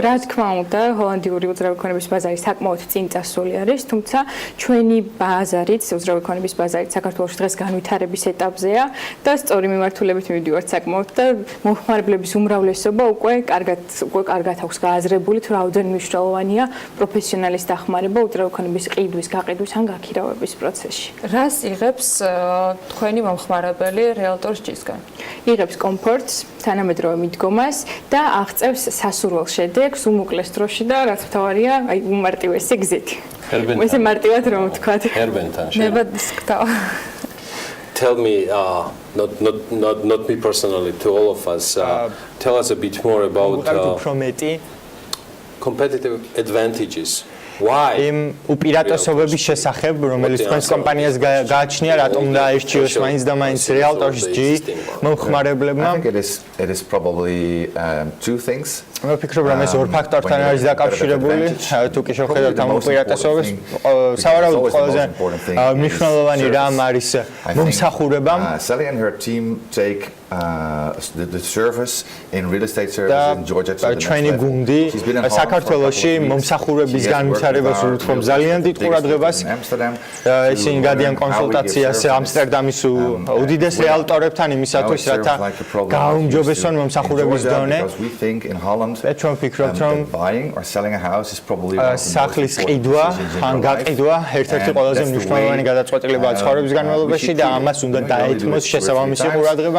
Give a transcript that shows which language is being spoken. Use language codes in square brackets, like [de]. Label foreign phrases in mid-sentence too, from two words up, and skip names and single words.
[ka] რა თქმა უნდა, ჰოლანდიური უძრავი ქონების ბაზარი საკმაოდ წინ წასული არის, თუმცა ჩვენი ბაზარიც, უძრავი ქონების ბაზარიც საქართველოში დღეს განვითარების ეტაპზეა და სწორი მიმართულებით მივდივართ საკმაოდ და მომხმარებლების უმრავლესობა უკვე კარგად აქვს გააზრებული, თუ რამდენი მნიშვნელოვანია პროფესიონალის დახმარება უძრავი ქონების ყიდვის, გაყიდვის ან გაქირავების პროცესში. რას იღებს თქვენი მომხმარებელი რეალტორის ჯისგან? იღებს კომფორტს, თანამედროვე მიდგომას და აღწევს სასურველ შედეგს უმოკლეს დროში და რაც მთავარია, უმარტივესი გზით. ესე მარტივად რომ ვთქვათ. [en] Tell me, not me personally, to all of us, tell us a bit more about competitive advantages. [ka] იმ უპირატესობების შესახებ, რომელიც თქვენს კომპანიას გააჩნია, რატომ უნდა აირჩიოს მაინც და მაინც რეალტორის ჯი მომხმარებლებმა? [en] It is probably two things. [ka] მე ვფიქრობ, რომ ეს ორ ფაქტორთან არის დაკავშირებული. თუ კი შევხედავთ ამ უპირატესობებს, სავარაუდოდ ყველაზე მნიშვნელოვანი რამ არის მომსახურებამ. [en] Sally and her team take the service in real estate services in Georgia to the next [ka] ჩვენი გუნდი საქართველოში მომსახურების განვითარებას ურთმობ ძალიან დიდ ყურადღებას. ისინი გადიან კონსულტაციას ამსტერდამის უდიდეს რეალტორებთან იმისათვის, რათა გააუმჯობესონ მომსახურების დონე. ჩვენ ვფიქრობთ, რომ სახლის ყიდვა ან გაყიდვა ერთ-ერთი ყველაზე მნიშვნელოვანი გადაწყვეტილებაა ცხოვრების განმავლობაში და ამას უნდა დაეთმოს შესაბამისი ყურადღება.